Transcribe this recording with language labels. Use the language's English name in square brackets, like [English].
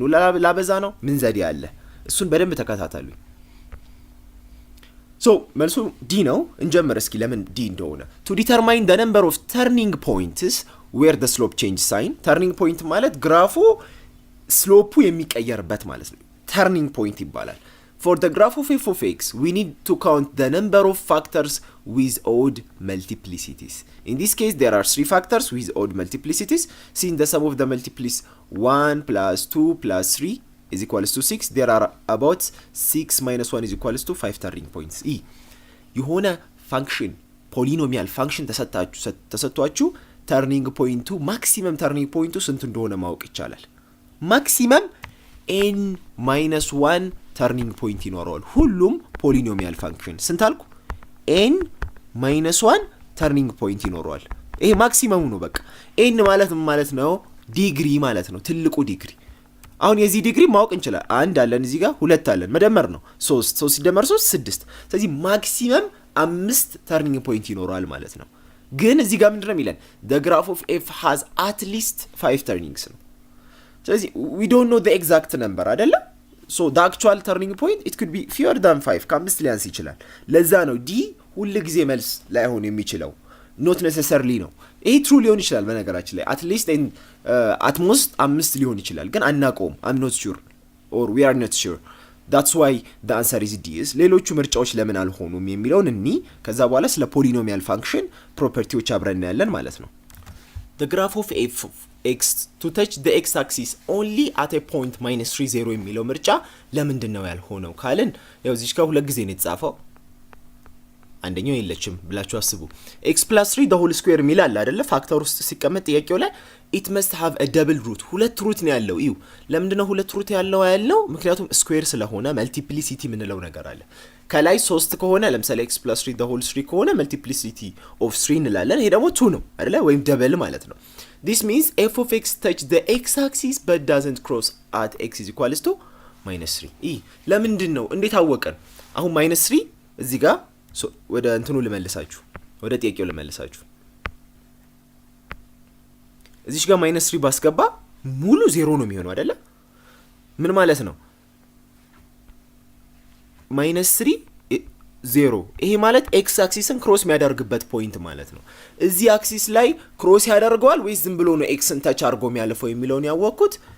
[Amharic] ይሄን ሁላ ላበዛ ነው ምን ዘዴ አለ? እሱን በደንብ ተከታተሉኝ። ሶ መልሱ ዲ ነው። እንጀምር እስኪ ለምን ዲ እንደሆነ። [English] to determine the number of turning points where the slope change sign. turning point [Amharic] ማለት ግራፉ ስሎፑ የሚቀየርበት ማለት ነው። [English] turning point [Amharic] ይባላል። [English] for the graph of f of x we need to count the number of factors with odd multiplicities. in this case there are 3 factors with odd multiplicities. since the sum of the multiplies 1 plus 2 plus 3 is equals to 6, there are about 6 minus 1 is equals to 5 turning points. [Amharic] የሆነ ፋንክሽን ፖሊኖሚያል ፋንክሽን ተሰጥቷችሁ ተርኒንግ ፖይንቱ ማክሲመም ተርኒንግ ፖይንቱ ስንት እንደሆነ ማወቅ ይቻላል። ማክሲመም n minus 1 ተርኒንግ ፖይንት ይኖረዋል ሁሉም ፖሊኖሚያል ፋንክሽን። ስንት አልኩ? n minus 1 ተርኒንግ ፖይንት ይኖረዋል። ይሄ ማክሲመሙ ነው። በቃ n ማለት ነው ዲግሪ ማለት ነው፣ ትልቁ ዲግሪ። አሁን የዚህ ዲግሪ ማወቅ እንችላለን። አንድ አለን እዚህ ጋር፣ ሁለት አለን፣ መደመር ነው 3 ሲደመር 3 6። ስለዚህ ማክሲመም 5 ተርኒንግ ፖይንት ይኖረዋል ማለት ነው። ግን እዚህ ጋር ምንድነው የሚለን? [English] the graph of f has at least 5 turnings [Amharic] ነው። ስለዚህ [English] we don't know the exact number [Amharic] አይደለ? [English] so the actual turning point it could be fewer than 5 [Amharic] ከ5 ሊያንስ ይችላል። ለዛ ነው ዲ ሁሉ ጊዜ መልስ ላይሆን የሚችለው [English] not necessarily [Amharic] ነው። ይሄ ትሩ ሊሆን ይችላል በነገራችን ላይ [English] at least and at most 5 [Amharic] ሊሆን ይችላል፣ ግን አናውቀውም። [English] I'm not sure or we are not sure. that's why the answer is D. [Amharic] ሌሎቹ ምርጫዎች ለምን አልሆኑም የሚለውን እኒ ከዛ በኋላ ስለ ፖሊኖሚያል ፋንክሽን ፕሮፐርቲዎች አብረን ያለን ማለት ነው። [English] the graph of f of x to touch the x axis only at a point minus 3 0 [Amharic] የሚለው ምርጫ ለምንድን ነው ያልሆነው ካልን ያው እዚህ ጋር ሁለት ጊዜ ነው የተጻፈው፣ አንደኛው የለችም ብላችሁ አስቡ። [English] x plus 3 the whole square [Amharic] የሚል አለ አይደለ? ፋክተር ውስጥ ሲቀመጥ ጥያቄው ላይ [English] it must have a double root [Amharic] ሁለት ሩት ነው ያለው። እዩ ለምንድን ነው ሁለት ሩት ያለው? ምክንያቱም ስኩዌር ስለሆነ መልቲፕሊሲቲ የምንለው ነገር አለ። ከላይ 3 ከሆነ ለምሳሌ x plus 3 the whole 3 ከሆነ መልቲፕሊሲቲ of 3 እንላለን። ይሄ ደግሞ 2 ነው አይደለ? ወይም ደብል ማለት ነው። [English] this means f of x touch the x axis but doesn't cross at x is equals to minus 3. [Amharic] ለምንድን ነው? እንዴት አወቀን? አሁን minus 3 እዚህ ጋር ወደ እንትኑ ልመልሳችሁ ወደ ጥያቄው ልመልሳችሁ እዚሽ ጋር -3 ባስገባ ሙሉ 0 ነው የሚሆነው አይደለ ምን ማለት ነው -3 0 ይሄ ማለት ኤክስ አክሲስን ክሮስ የሚያደርግበት ፖይንት ማለት ነው እዚህ አክሲስ ላይ ክሮስ ያደርገዋል ወይስ ዝም ብሎ ነው ኤክስን ታች አድርጎ የሚያልፈው የሚለውን ያወቅኩት